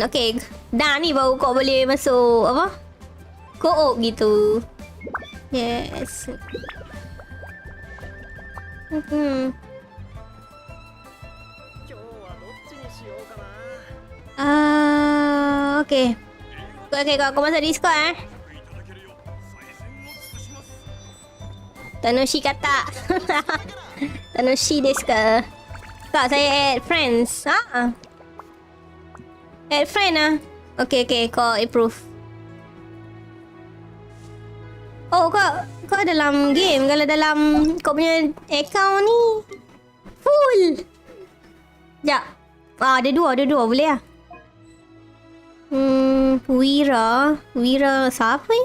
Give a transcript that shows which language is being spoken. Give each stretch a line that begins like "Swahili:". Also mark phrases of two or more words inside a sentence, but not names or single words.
Malay: Okay, dah ni baru kau boleh masuk apa? Co-op gitu. Yes. Okay. Okay, kau masuk Discord Tanoshi kata.
Japanese: Tanoshi desu ka?
Malay: Kak, saya
English: add friends. Add friend Okay,
Malay: kau approve. Oh, kau dalam game. Kalau dalam kau punya account ni full. Sekejap. Ada dua boleh lah. Wira siapa ni?